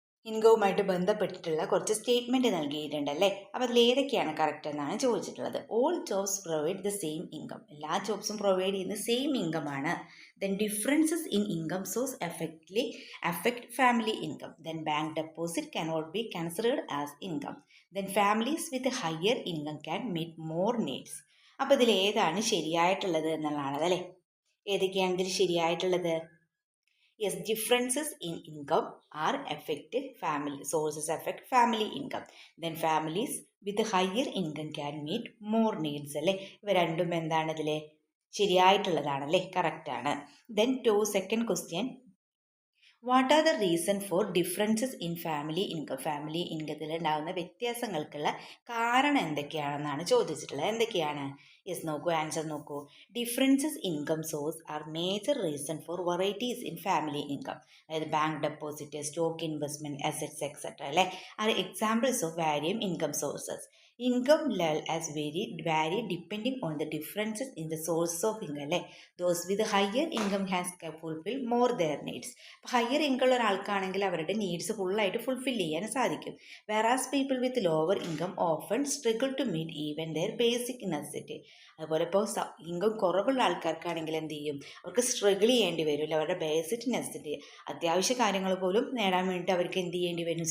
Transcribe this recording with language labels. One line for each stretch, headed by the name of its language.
Malayalam: ഇൻകവുമായിട്ട് ബന്ധപ്പെട്ടിട്ടുള്ള കുറച്ച് സ്റ്റേറ്റ്മെൻറ്റ് നൽകിയിട്ടുണ്ടല്ലേ. അപ്പോൾ അതിൽ ഏതൊക്കെയാണ് കറക്റ്റ് എന്നാണ് ചോദിച്ചിട്ടുള്ളത്.
English: All jobs provide the same income. എല്ലാ ജോബ്സും provide ചെയ്യുന്ന സെയിം ഇൻകമാണ്. Then differences in income source affect family income. Then bank deposit cannot be considered as income. Then families with a higher income can meet more needs.
Malayalam: അപ്പോൾ ഇതിൽ ഏതാണ് ശരിയായിട്ടുള്ളത് എന്നുള്ളതാണ് അല്ലേ. ഏതൊക്കെയാണ് ഇതിൽ ശരിയായിട്ടുള്ളത്?
English: Yes, differences in income are sources affect family income. Then families with higher income can meet more needs അല്ലേ.
Malayalam: ഇവ രണ്ടും എന്താണ് ഇതിൽ ശരിയായിട്ടുള്ളതാണല്ലേ, കറക്റ്റ് ആണ്.
English: Then second question, what are the reason for differences in family income?
Malayalam: Family ഇൻകത്തിൽ ഉണ്ടാകുന്ന വ്യത്യാസങ്ങൾക്കുള്ള കാരണം എന്തൊക്കെയാണെന്നാണ് ചോദിച്ചിട്ടുള്ളത്. എന്തൊക്കെയാണ്?
English: Yes, നോക്കൂ, answer നോക്കൂ. Differences income source are major reason for varieties in family income. അതായത് bank deposit, stock investment, assets etcetera അല്ലേ, are examples of various income sources. Income level as vary depending on the differences in the sources of income അല്ലേ. Those with higher income has fulfil more their needs.
Malayalam: അപ്പോൾ higher income ഉള്ള ഒരാൾക്കാണെങ്കിൽ അവരുടെ needs ഫുള്ളായിട്ട് fulfil ചെയ്യാൻ സാധിക്കും.
English: Whereas people with lower income often struggle to meet even their basic necessity.
Malayalam: അതുപോലെ ഇപ്പോൾ income കുറവുള്ള ആൾക്കാർക്കാണെങ്കിൽ എന്ത് ചെയ്യും? അവർക്ക് സ്ട്രഗിൾ ചെയ്യേണ്ടി വരും, അവരുടെ ബേസിക് നെസസിറ്റി, അത്യാവശ്യ കാര്യങ്ങൾ പോലും നേടാൻ വേണ്ടിയിട്ട് അവർക്ക് എന്ത് ചെയ്യേണ്ടി വരും?